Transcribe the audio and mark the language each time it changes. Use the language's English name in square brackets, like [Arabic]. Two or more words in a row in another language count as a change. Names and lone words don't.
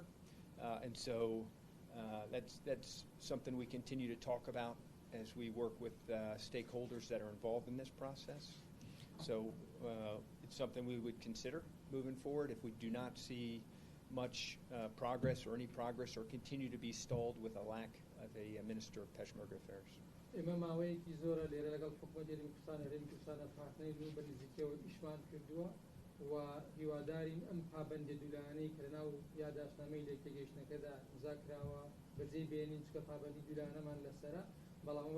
[English] And so that's something we continue to talk about as we work with stakeholders that are involved in this process. So it's something we would consider moving forward if we do not see much progress or any progress or continue to be stalled with a lack of a Minister of Peshmerga Affairs. [Central Kurdish] و هیوادارین ئەم پابەندە دوولانەی کە لەناو یاداشنامەی لێکتێگەیشتنەکەدا مزاکراوە بەجێ بێنین چکە پابەندی دوولانەمان لەسەرە بەڵام ئەوە